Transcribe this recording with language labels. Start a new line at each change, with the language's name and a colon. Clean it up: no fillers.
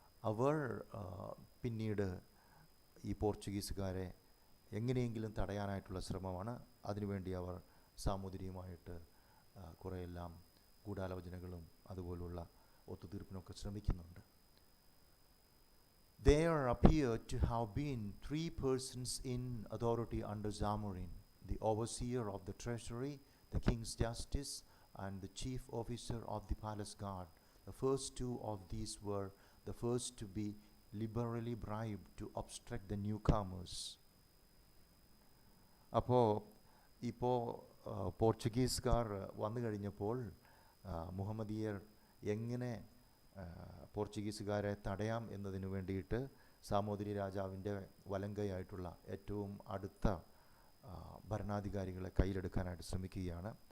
Malayalam: അവർ പിന്നീട് ഈ പോർച്ചുഗീസുകാരെ എങ്ങനെയെങ്കിലും തടയാനായിട്ടുള്ള ശ്രമമാണ്. അതിനുവേണ്ടി അവർ സാമൂതിരിയുമായിട്ട് കുറേയെല്ലാം ഗൂഢാലോചനകളും അതുപോലുള്ള ഒത്തുതീർപ്പിനൊക്കെ ശ്രമിക്കുന്നുണ്ട്.
English: There appeared to have been 3 persons in authority under Zamorin: the overseer of the treasury, the king's justice, and the chief officer of the palace guard. The first 2 of these were the first to be liberally bribed to obstruct the newcomers.
Malayalam: ഇപ്പോൾ പോർച്ചുഗീസുകാർ വന്നു കഴിഞ്ഞപ്പോൾ മുഹമ്മദീയർ എങ്ങനെ പോർച്ചുഗീസുകാരെ തടയാം എന്നതിനു വേണ്ടിയിട്ട് സാമൂതിരി രാജാവിൻ്റെ വലങ്കയായിട്ടുള്ള ഏറ്റവും അടുത്ത ഭരണാധികാരികളെ കയ്യിലെടുക്കാനായിട്ട് ശ്രമിക്കുകയാണ്.